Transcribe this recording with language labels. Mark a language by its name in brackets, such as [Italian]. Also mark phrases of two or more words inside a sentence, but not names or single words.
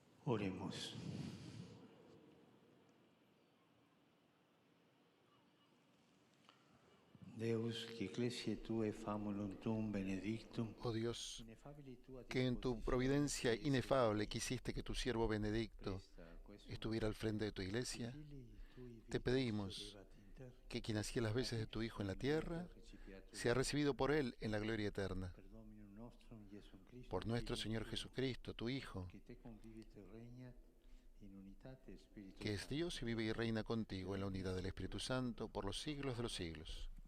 [Latin] Oremus. Deus, que ecclesiae Tue famulum Tuum benedictum, [Spanish] Oh Dios, [Latin] ineffabili Tua [Spanish] que en tu providencia inefable quisiste que tu siervo Benedicto estuviera al frente de tu iglesia, te pedimos que quien hacía las veces de tu Hijo en la tierra, sea recibido por él en la gloria eterna. Por nuestro Señor Jesucristo, tu Hijo, que es Dios y vive y reina contigo en la unidad del Espíritu Santo por los siglos de los siglos.